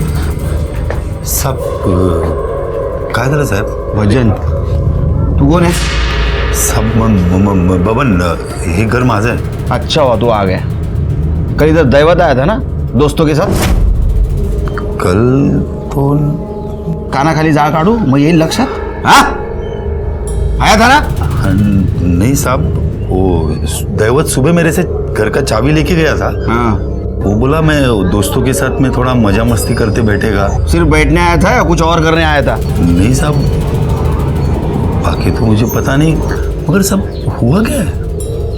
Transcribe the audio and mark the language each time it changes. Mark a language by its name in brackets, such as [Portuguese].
[Marathi] सब काय झालं साहेब? भजन, तू कोण आहे? सब बबन, हे घर माझं आहे. [Hindi] अच्छा हुआ तू आ गया. कल इधर दैवत आया था ना दोस्तों के साथ? कल तो [Marathi] कानाखाली जाळ काढू मग येईल लक्षात. [Hindi] हा आया था ना? नहीं साहब, वो दैवत सुबह मेरे से घर का चाबी लेके गया था. हाँ. वो बोला मैं दोस्तों के साथ में थोड़ा मजा मस्ती करते बैठेगा. सिर्फ बैठने आया था या कुछ और करने आया था? नहीं साहब, बाकी तो मुझे पता नहीं, मगर सब हुआ क्या है?